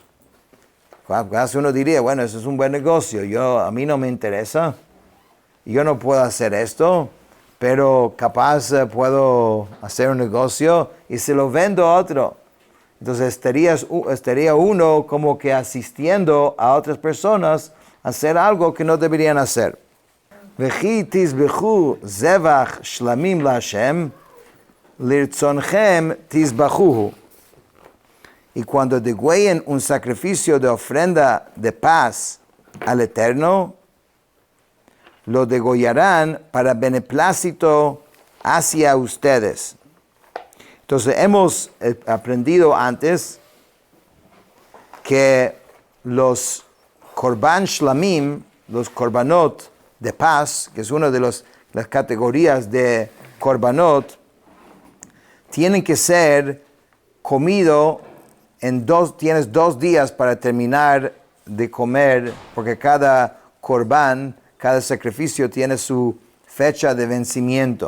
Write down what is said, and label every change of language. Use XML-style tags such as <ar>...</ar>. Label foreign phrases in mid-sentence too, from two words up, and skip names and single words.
<es>Casi uno diría, bueno, eso es un buen negocio, a mí no me interesa, yo no puedo hacer esto, pero capaz puedo hacer un negocio y se lo vendo a otro. Entonces estaría uno como que asistiendo a otras personas a hacer algo que no deberían hacer.</es> <he>וכי תזבחו זבח שלמים להשם לרצנכם תזבחהו.</he> <es>Y cuando degüellen un sacrificio de ofrenda de paz al Eterno, lo degollarán para beneplácito hacia ustedes. Entonces hemos aprendido antes que los</es> <he>korban shlamim</he> <es>los korbanot de paz, que es una de las categorías de korbanot, tienen que ser comido tienes 2 días para terminar de comer, porque cada corbán, cada sacrificio tiene su fecha de vencimiento.</es>